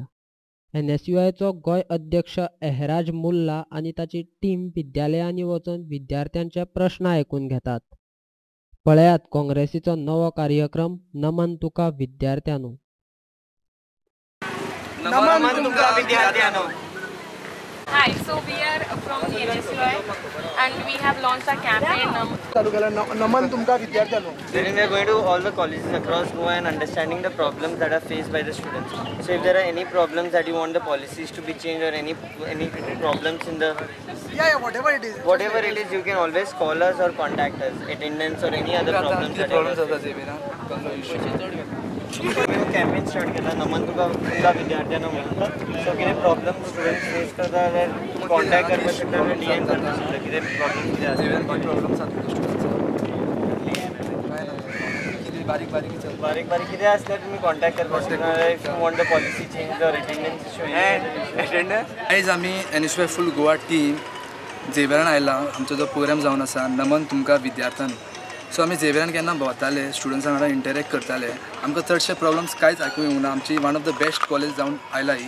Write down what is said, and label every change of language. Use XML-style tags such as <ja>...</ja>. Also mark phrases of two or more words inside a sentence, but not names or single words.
<kok>NSUIचो गोंय अध्यक्ष एहराज मुल्ला आनी ताची टीम विद्यालयांनी वचून विद्यार्थ्यांचे प्रश्न आयकून घेतात. पळयात काँग्रेसीचो नवो कार्यक्रम नमन तुका विद्यार्थ्यांनो. नमन तुमका विद्यार्थ्यांनो.</kok> <en>Hi, so we are from the NSUI and we have launched a campaign.</en> <kok>Naman tumka vidyarthyanno.</kok> <en>Wherein we are going to all the colleges across Goa and understanding the problems that are faced by the students. So if there are any problems that you want the policies to be changed or any problems in the Whatever it is. whatever it is, you can always call us or contact us. Attendance or any other problems that you have. campaign start</en> <kok>केला नमन तुका विद्यार्थ्यांना म्हणतात. सो कितें</kok> <en>problem students face</en> <kok>करता जाल्यार कॉन्टॅक्ट करपाक शकता DM करपाक शकता कितें प्रॉब्लम कितें आसा बारीक बारीक कितें आसल्यार तुमी कॉन्टॅक्ट करपाक शकता.</kok> <en>if you want the policy change or attendance issue</en> <kok>आयज आमी NSUI</kok> <en>full Goa team</en> <kok>झेवियरान आयला. आमचो जो प्रोग्राम जावन आसा नमन तुमका विद्यार्थ्यांनो. सो आमी झेवियरान केन्ना भोंवताले स्टुडंट्सां वांगडा इंटरेक्ट करताले. आमकां चडशे प्रॉब्लम्स कांयच आयकूंक येवंक ना. आमची</kok> <en>one of the best college</en> <kok>जावन आयला ही.</kok>